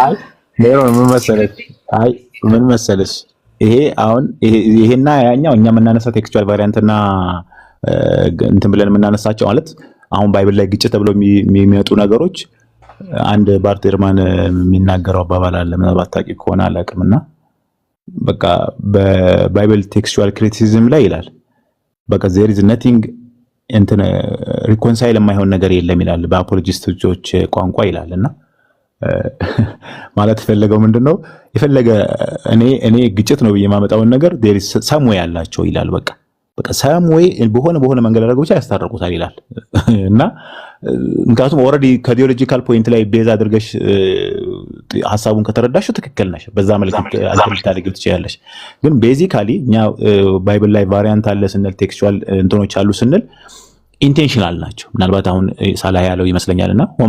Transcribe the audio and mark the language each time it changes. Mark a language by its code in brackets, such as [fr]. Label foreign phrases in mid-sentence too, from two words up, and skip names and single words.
[am] ምን መሰለሽ ይሄ አሁን ይሄና ያኛው እኛ የምናነሳው [en] textual variant [am] እንትን ብለን የምናነሳቸው ማለት አሁን ባይብል ላይ ግጭት ተብለው የሚመጡ ነገሮች አንድ ባርቴርማን የሚናገረው አባባል አለ። ምናልባት ታውቂ ከሆነ አላውቅምና በቃ በባይብል [en] textual criticism [am] ላይ ይላል በቃ [en] there is nothing [am] እንትን ሪኮንሳይል የማይሆን ነገር የለም ይላል በአፖሎጂስቶች ቋንቋ ይላልና ማለት የፈለገው ምንድነው የፈለገ እኔ ግጭት ነው የማመጣውን ነገር [en] there is some way [am] ያላቸው ይላል። በቃ [en] some way [am] በሆነ መንገድ አድርገው ብቻ ያስታርቁታል ይላል እና ምክንያቱም ኦሬዲ [en] theological point [am] ላይ ቤዝ አድርገሽ ሐሳቡን ከተረዳሽው ትክክል ነሽ። በዛ መልኩ አልተልታለግት ትችያለሽ። ግን ቤዚካሊ እኛ ባይብል ላይ ቫሪያንት አለ ስንል ቴክስቹዋል እንትኖች አሉ ስንል ኢንቴንሽናል ናቸው። ምናልባት አሁን ሳላ ያለው ይመስለኛልና ሆን